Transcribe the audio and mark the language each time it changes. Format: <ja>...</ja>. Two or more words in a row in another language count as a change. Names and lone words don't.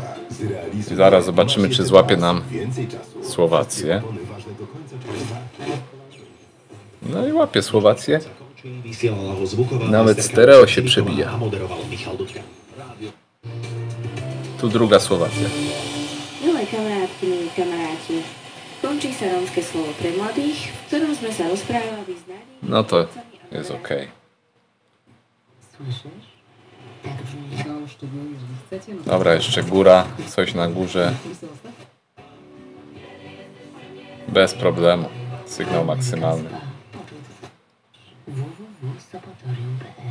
<pl>I zaraz zobaczymy, czy złapie nam Słowację. No i łapie Słowację. Nawet stereo się przebija. Tu druga Słowacja.</pl> <sk>Milé kamarátky, milí kamaráti, končí sa rómske slovo pre mladých, v ktorom sme sa rozprávali s Nadiou.</sk> <pl>No to jest ok. Słyszysz? Tak brzmi to, szczególnie, jeżeli chcecie. No to Dobra, jeszcze góra, coś na górze. Bez problemu. Sygnał maksymalny. www.sopotorium.pl.</pl>